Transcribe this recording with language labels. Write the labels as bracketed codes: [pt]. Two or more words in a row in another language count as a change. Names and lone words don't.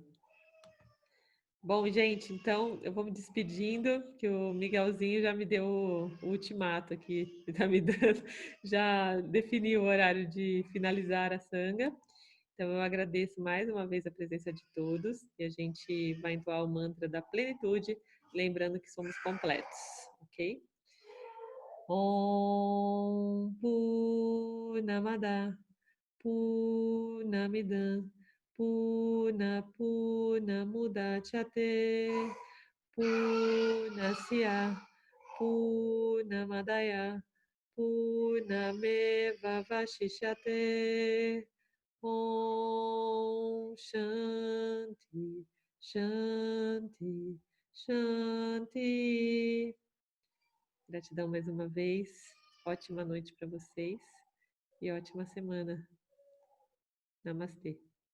[pt] Bom, gente, então eu vou me despedindo, que o Miguelzinho já me deu o ultimato aqui, está me dando, já definiu o horário de finalizar a sanga. Então eu agradeço mais uma vez a presença de todos e a gente vai entoar o mantra da plenitude, lembrando que somos completos, ok? [sa] ओम् पूर्णमदः पूर्णमिदं पूर्ण पूर्णमुदच्यते पूर्णस्य पूर्णमादाय पूर्णमेवावशिष्यते ओम् शान्तिः शान्तिः शान्तिः. [pt] Gratidão mais uma vez. Ótima noite para vocês e ótima semana. Namastê.